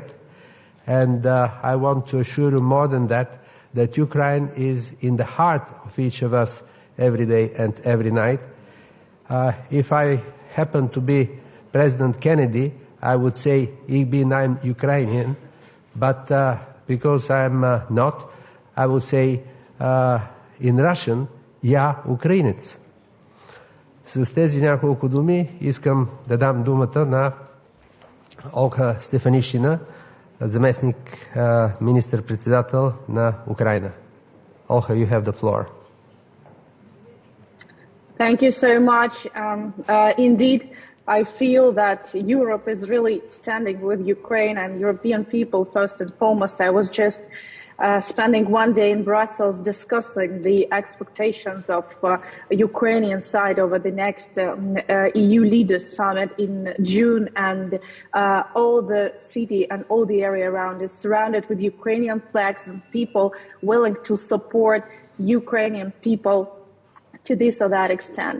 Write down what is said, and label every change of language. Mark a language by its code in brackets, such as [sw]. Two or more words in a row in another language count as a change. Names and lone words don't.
[en] And I want to assure you more than that Ukraine is in the heart of each of us every day and every night. If I happen to be President Kennedy, I would say, [de] ich bin ein [en] Ukrainian. But because I'm not, I will say in Russian, [ru] я украинец. [bg] С тези няколко думи искам да дам думата на Олга Стефанишина, заместник министър-председател на Украина. [en] Olga, you have the floor. Thank you so much. Indeed, I feel that Europe is really standing with Ukraine and European people first and foremost. I was just spending one day in Brussels discussing the expectations of Ukrainian side over the next EU Leaders Summit in June, and all the city and all the area around is surrounded with Ukrainian flags and people willing to support Ukrainian people to this or that extent.